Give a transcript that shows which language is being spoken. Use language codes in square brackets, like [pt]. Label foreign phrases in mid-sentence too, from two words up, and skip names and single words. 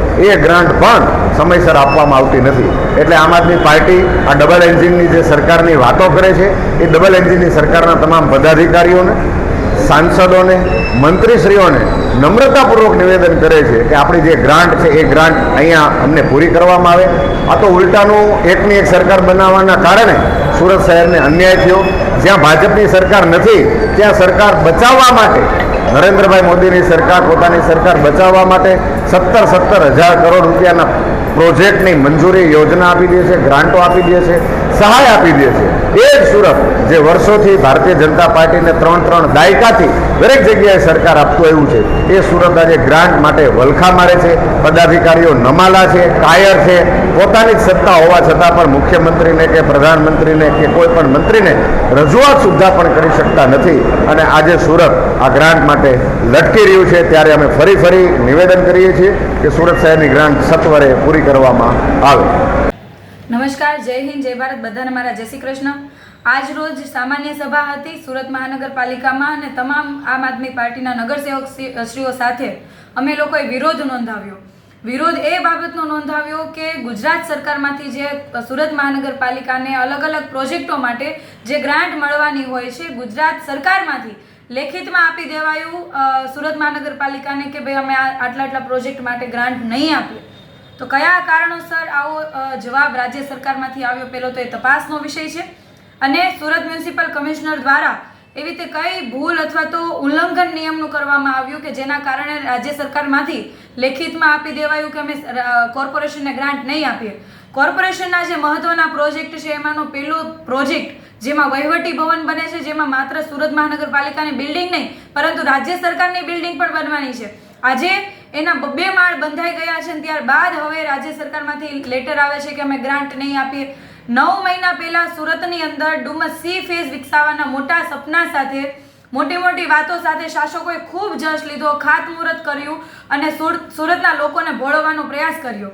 [gu] એ ગ્રાન્ટ પણ સમયસર આપવામાં આવતી નથી। એટલે આમ આદમી પાર્ટી આ [en] double engineની [gu] જે સરકારની વાતો કરે છે એ [en] double engineની [gu] સરકારના તમામ પદાધિકારીઓને, સાંસદોને, મંત્રીશ્રીઓને નમ્રતાપૂર્વક નિવેદન કરે છે કે આપણી જે ગ્રાન્ટ છે એ ગ્રાન્ટ અહીંયા અમને પૂરી કરવામાં આવે। આ તો ઉલ્ટાનું એકની એક સરકાર બનાવવાના કારણે સૂરત શહેરને અન્યાય થયો। જ્યાં ભાજપની સરકાર નથી ત્યાં સરકાર બચાવવા માટે નરેન્દ્રભાઈ મોદીની સરકાર પોતાની સરકાર બચાવવા માટે 17,000 કરોડ રૂપિયાના પ્રોજેક્ટની મંજૂરી યોજના આપી દે છે, ગ્રાન્ટો આપી દે છે, સહાય આપી દે છે। એ જ સૂરત જે વર્ષોથી ભારતીય જનતા પાર્ટીને 3 દાયકાથી દરેક જગ્યાએ સરકાર આપતો આવ્યું છે, એ સૂરત આજ ગ્રાન્ટ માટે વલખા મારે છે। પદાધિકારીઓ નમાલા છે, કાયર છે। પોતાની જ સત્તા હોવા છતાં પણ મુખ્યમંત્રીને કે પ્રધાનમંત્રીને કે કોઈપણ મંત્રીને રજૂઆત સુદ્ધા પણ કરી શકતા નથી અને આજે સૂરત આ ગ્રાન્ટ માટે લટકી રહ્યું છે। ત્યારે અમે ફરી નિવેદન કરીએ છીએ કે સૂરત શહેરની ગ્રાન્ટ સત્વરે પૂરી કરવામાં આવે। નમસ્કાર, જય હિંદ, જય ભારત। બધાને મારા જય શ્રી કૃષ્ણ। આજ રોજ સામાન્ય સભા હતી સૂરત મહાનગરપાલિકામાં અને તમામ આમ આદમી પાર્ટીના નગરસેવકશ્રીઓ સાથે અમે લોકોએ વિરોધ નોંધાવ્યો। વિરોધ એ બાબતનો નોંધાવ્યો કે ગુજરાત સરકારમાંથી જે સૂરત મહાનગરપાલિકાને અલગ અલગ પ્રોજેક્ટો માટે જે ગ્રાન્ટ મળવાની હોય છે, ગુજરાત સરકારમાંથી લેખિતમાં આપી દેવાયું સૂરત મહાનગરપાલિકાને કે ભાઈ અમે આટલા પ્રોજેક્ટ માટે ગ્રાન્ટ નહીં આપીએ। તો કયા કારણોસર આવો જવાબ રાજ્ય સરકારમાંથી આવ્યો, પહેલો તો એ તપાસનો વિષય છે અને સૂરત [en] municipal commissioner [gu] દ્વારા એવી રીતે કઈ ભૂલ અથવા તો ઉલ્લંઘન નિયમનું કરવામાં આવ્યું કે જેના કારણે રાજ્ય સરકારમાંથી લેખિતમાં આપી દેવાયું કે અમે કોર્પોરેશનને ગ્રાન્ટ નહીં આપીએ। કોર્પોરેશનના જે મહત્વના પ્રોજેક્ટ છે એમાંનો પેલો પ્રોજેક્ટ જેમાં વહીવટી ભવન બને છે, જેમાં માત્ર સૂરત મહાનગરપાલિકાની બિલ્ડિંગ નહીં પરંતુ રાજ્ય સરકારની બિલ્ડિંગ પણ બનવાની છે। આજે એના 2 માળ બંધાઈ ગયા છે અને ત્યારબાદ હવે રાજ્ય સરકારમાંથી લેટર આવે છે કે અમે ગ્રાન્ટ નહીં આપીએ। 9 મહિના પહેલા સુરતની અંદર ડુમસ સી ફેઝ વિકસાવવાના મોટા સપના સાથે મોટી વાતો સાથે શાસકોએ ખૂબ જશ લીધો, ખાતમુહૂર્ત કર્યું અને સુરતના લોકોને ભોળવવાનો પ્રયાસ કર્યો।